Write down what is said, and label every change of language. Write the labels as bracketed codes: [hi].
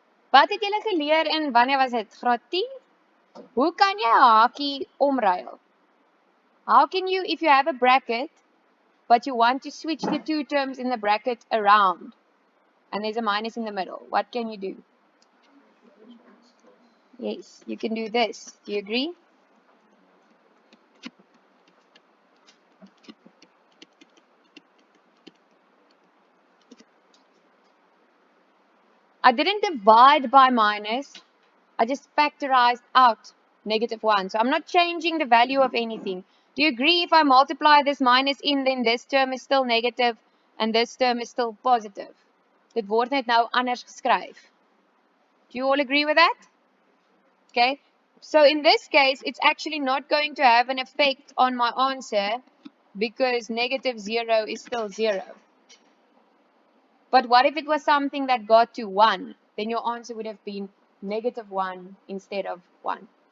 [af] Wat het julle geleer in wanneer was dit? Graad 10? Hoe kan jy 'n hakie omruil? [en] How can you, if you have a bracket, but you want to switch the two terms in the bracket around, and there's a minus in the middle, what can you do? Yes, you can do this. Do you agree? I didn't divide by minus. I just factorized out -1. So I'm not changing the value of anything. Do you agree if I multiply this minus in, then this term is still negative and this term is still positive? [af] Dit word net nou anders geskryf. [en] Do you all agree with that? Okay. So in this case, it's actually not going to have an effect on my answer because -0 is still 0. But what if it was something that got to 1? Then your answer would have been -1 instead of 1.